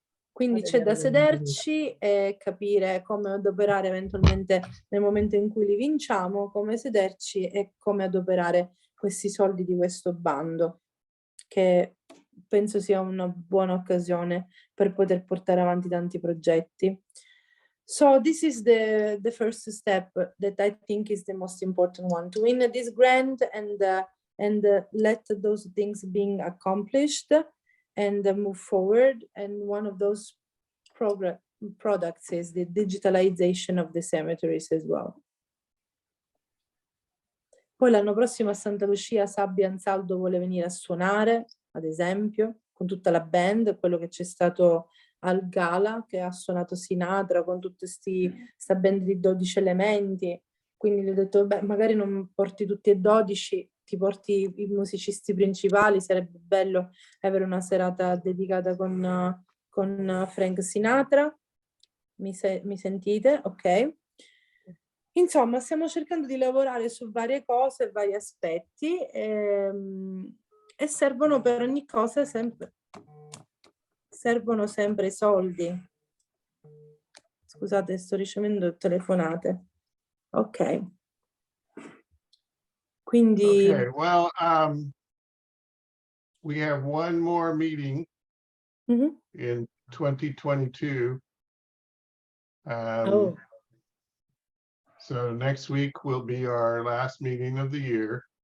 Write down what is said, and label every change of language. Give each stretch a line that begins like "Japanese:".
Italian: Quindi c'è da sederci e capire come adoperare eventualmente nel momento in cui li vinciamo, come sederci e come adoperare questi soldi di questo bando, che penso sia una buona occasione per poter portare avanti tanti progetti.
English: So this is the first step that I think is the most important one, to win this grant and let those things being accomplished and move forward. And one of those products is the digitalization of the cemeteries as well.
Italian: Poi l'anno prossimo a Santa Lucia Sabbi Ansaldo vuole venire a suonare, ad esempio, con tutta la band, quello che c'è stato al Gala, che ha suonato Sinatra con tutta questa band di 12 elementi. quindi gli ho detto, beh, magari non porti tutti e 12, ti porti i musicisti principali, sarebbe bello avere una serata dedicata con Frank Sinatra. Mi sentite? Ok. Insomma, stiamo cercando di lavorare su varie cose, vari aspetti, e servono per ogni cosa servono sempre soldi. Scusate, sto ricevendo telefonate. Ok. Quindi,
English: Okay, well, we have one more meeting Mhm. in 2022. Oh, So next week will be our last meeting of the year,